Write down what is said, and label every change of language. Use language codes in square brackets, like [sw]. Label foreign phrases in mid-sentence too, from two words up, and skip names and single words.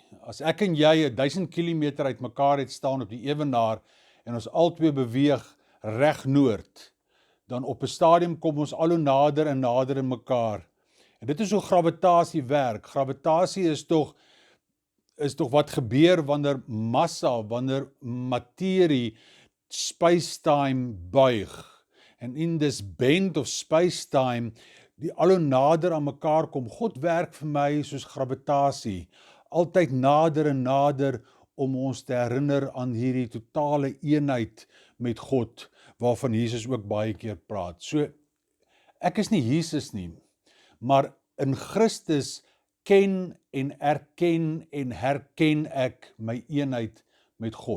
[af] As ek en jy 1000 kilometer uit mekaar het staan op die ewenaar, en ons albei beweeg reg noord, dan op 'n stadium kom ons al hoe nader en nader in mekaar. En dit is hoe gravitasie werk. Gravitasie is tog wat gebeur wanneer massa, wanneer materie space-time buig. [en] En in this bend of space-time, [af] die al hoe nader aan mekaar kom. God werk vir my soos gravitasie, altyd nader en nader, om ons te herinner aan hierdie totale eenheid met God, waarvan Jesus ook baie keer praat. So, ek is nie Jesus nie, maar in Christus ken en erken en herken ek my eenheid met God.